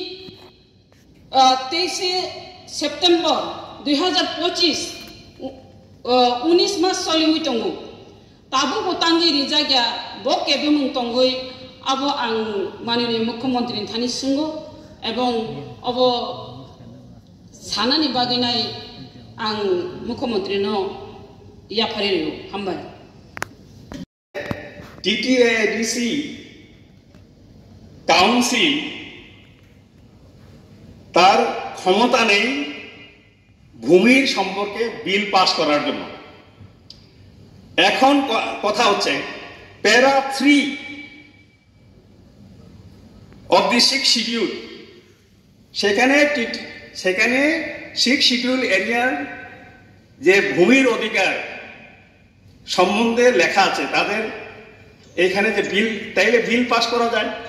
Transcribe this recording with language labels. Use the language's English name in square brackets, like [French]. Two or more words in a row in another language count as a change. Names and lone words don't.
[Kok Borok] 23 सेप्टेम्बर 2025 19 मास सलिमुइ तंगु ताबु बोतांगि रिजाग्या बो केबे मुं तंगुइ अब आं माननीय मुख्यमंत्री थानि सिंगो एवं अब सानानि बागैनाय आं मुख्यमंत्री नो याफारि हामबाय [Bangla] TTADC কাউন্সিল তার ক্ষমতা নেই ভূমির সম্পর্কে বিল পাস করার জন্য। এখন কথা হচ্ছে [English] para 3 of the 6 schedule [Bangla] সেখানে 6 [English] schedule area's [Bangla] যে ভূমির অধিকার সম্বন্ধে লেখা আছে তাদের এখানে যে বিল তাইলে বিল পাস করা যায়।